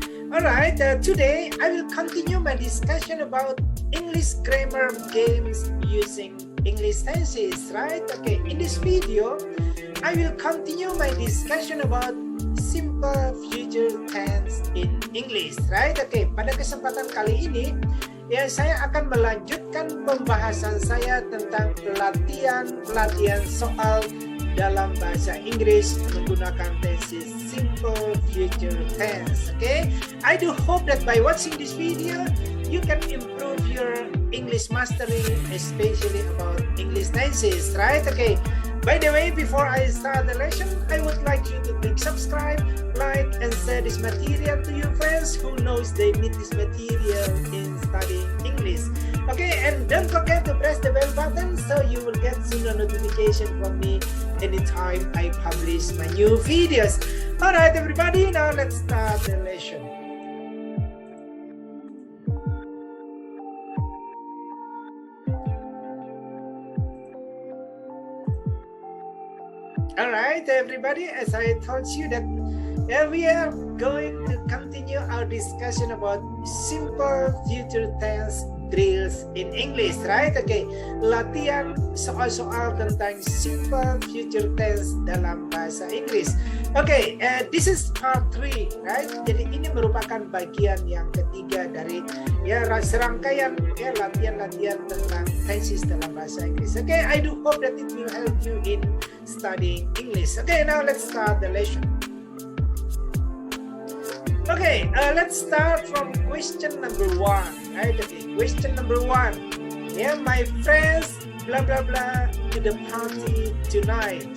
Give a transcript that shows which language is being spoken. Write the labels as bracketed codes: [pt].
[en] Alright, today I will continue my discussion about English grammar games using English tenses, right? Okay, in this video, I will continue my discussion about simple future tense in English, right? [id] Okay, pada kesempatan kali ini, ya saya akan melanjutkan pembahasan saya tentang latihan soal dalam bahasa Inggris menggunakan tenses simple future tense. [en] Okay, I do hope that by watching this video you can improve your English mastery, especially about English tenses, right? Okay, by the way, before I start the lesson, I would like you to click subscribe, like, and share this material to your friends who knows they need this material in studying English. Okay, and don't forget to press the bell button so you will get sooner notification from me anytime I publish my new videos. Alright everybody, now let's start the lesson. Alright everybody, as I told you that we are going to continue our discussion about simple future tense drills in English, right? [id] Okay, latihan soal-soal tentang simple future tense dalam bahasa Inggris. [en] Okay, this is part 3, right? [id] Jadi ini merupakan bagian yang ketiga dari serangkaian latihan-latihan tentang tenses dalam bahasa Inggris. [en] Okay, I do hope that it will help you in studying English. Okay, now let's start the lesson. Okay, let's start from question number 1, right? Okay, question number 1. Yeah, my friends, blah blah blah, to the party tonight.